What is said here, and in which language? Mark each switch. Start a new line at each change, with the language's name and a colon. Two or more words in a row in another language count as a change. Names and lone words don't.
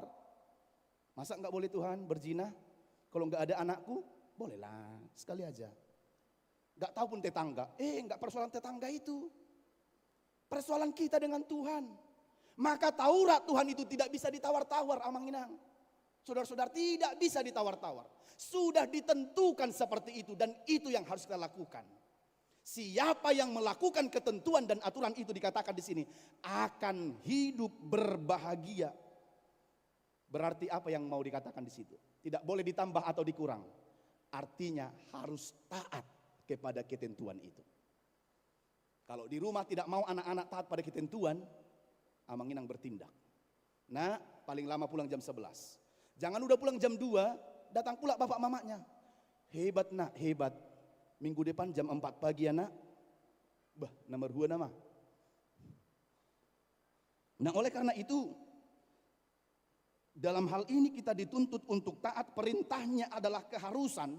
Indonesian: Masa enggak boleh Tuhan berzina? Kalau enggak ada anakku, bolehlah sekali aja. Enggak tahu pun tetangga. Enggak persoalan tetangga itu. Persoalan kita dengan Tuhan. Maka Taurat Tuhan itu tidak bisa ditawar-tawar
Batak Toba: amang inang.
Indonesian: Saudara-saudara tidak bisa ditawar-tawar. Sudah ditentukan seperti itu dan itu yang harus kita lakukan. Siapa yang melakukan ketentuan dan aturan itu dikatakan di sini akan hidup berbahagia. Berarti apa yang mau dikatakan di situ? Tidak boleh ditambah atau dikurang. Artinya harus taat kepada ketentuan itu. Kalau di rumah tidak mau anak-anak taat pada ketentuan,
Batak Toba: amang inang bertindak.
Indonesian: Nah, paling lama pulang jam 11. Jangan udah pulang jam 2, datang pula bapak mamanya. Hebat nak, hebat. Minggu depan jam 4 pagi ya nak. Bah, nomor dua nama. Nah, oleh karena itu, dalam hal ini kita dituntut untuk taat, perintahnya adalah keharusan.